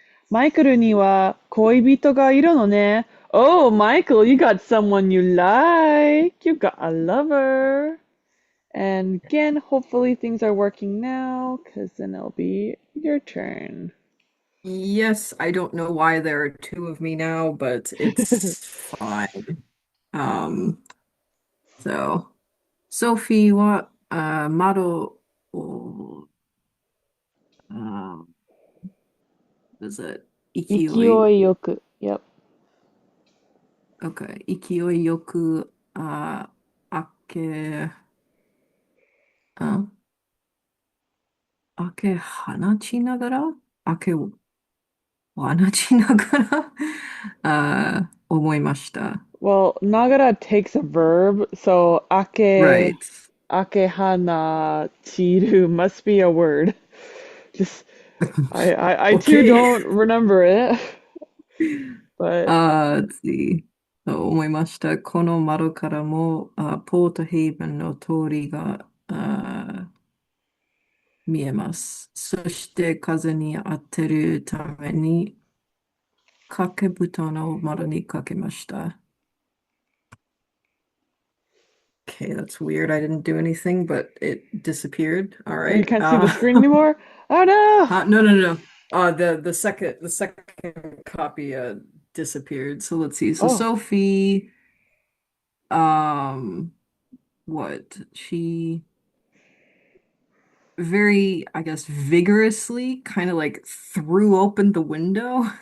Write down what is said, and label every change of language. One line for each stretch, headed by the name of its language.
Japanese: マイケルには恋人がいるのね。
English: Oh, Michael, you got someone you like. You got a lover. And again, hopefully things are working now, because then it'll be your turn. Yes, I don't know why there are two of me now, but it's fine.
Japanese: So Sophie は、窓を、
English: is it
Japanese: 勢勢い、いよく。
English: Yep. okay,
Japanese: 勢いよく、開け、開開け放ちながら、開け放ちながら、思いました。
English: Well, Nagara takes a verb, so Right. akehana chiru must be a word. Just I too Okay. don't remember it, but let's see.
Japanese: と思いました。この窓からも、ポートヘイブンの通りが、見えます。そして風に当てるために掛け布団を窓にかけました。
English: Okay, that's weird. I didn't do anything, but it disappeared. All you right. can't see the screen anymore. Oh no! No, no, no. The second copy disappeared. So let's see. So Oh. Sophie, um, what she very, I guess, vigorously kind of like threw open the window,